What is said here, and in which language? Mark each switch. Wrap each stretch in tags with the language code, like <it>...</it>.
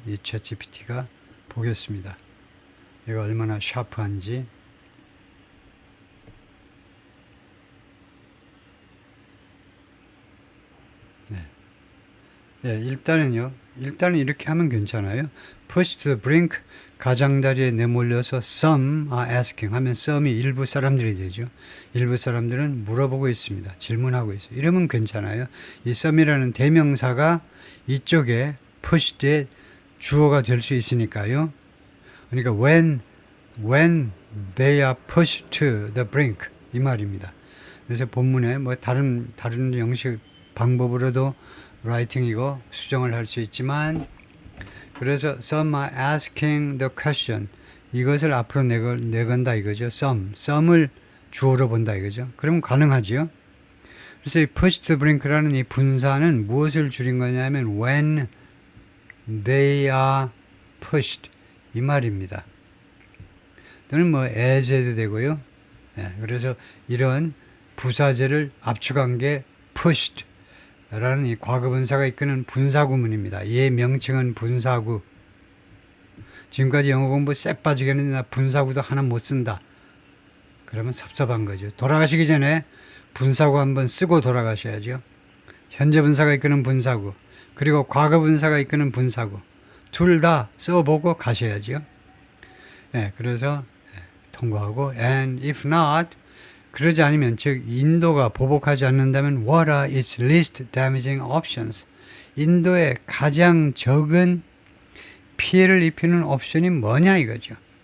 <ko>이 챗GPT가 보겠습니다. 얘가 얼마나 샤프한지. 일단은 이렇게 하면 괜찮아요.</ko> <en>Push to the brink,</en> <ko>가장자리에 내몰려서</ko> <en>some are asking</en> <ko>하면 some이 일부 사람들이 되죠. 일부 사람들은 물어보고 있습니다. 질문하고 있어요. 이러면 괜찮아요. 이 some이라는 대명사가 이쪽에 pushed의 주어가 될 수 있으니까요. 그러니까</ko> <en>when they are pushed to the brink</en> <ko>이 말입니다. 그래서 본문에 뭐 다른 형식 방법으로도 라이팅이고 수정을 할 수 있지만 그래서</ko> <en>some are asking the question</en> <ko>이것을 앞으로 내건다 이거죠. some을 주어로 본다 이거죠. 그러면 가능하지요. 그래서 이 push to brink라는 이 분사는 무엇을 줄인 거냐면</ko> <en>when they are pushed</en> <ko>이 말입니다. 또는 뭐 as 해도 되고요. 그래서 이런 부사제를 압축한 게 pushed 라는 이 과거분사가 이끄는 분사구문입니다. 얘 명칭은 분사구. 지금까지 영어 공부 쎄 빠지게 했는데 나 분사구도 하나 못 쓴다. 그러면 섭섭한 거죠. 돌아가시기 전에 분사구 한번 쓰고 돌아가셔야죠. 현재 분사가 이끄는 분사구 그리고 과거 분사가 이끄는 분사구 둘 다 써보고 가셔야죠. 그래서 통과하고</ko> <en>and if not</en> <ko>그러지 않으면 즉 인도가 보복하지 않는다면</ko> <en>what are its least damaging options? 인도의 가장 적은 피해를 입히는 옵션이 뭐냐 이거죠.</en>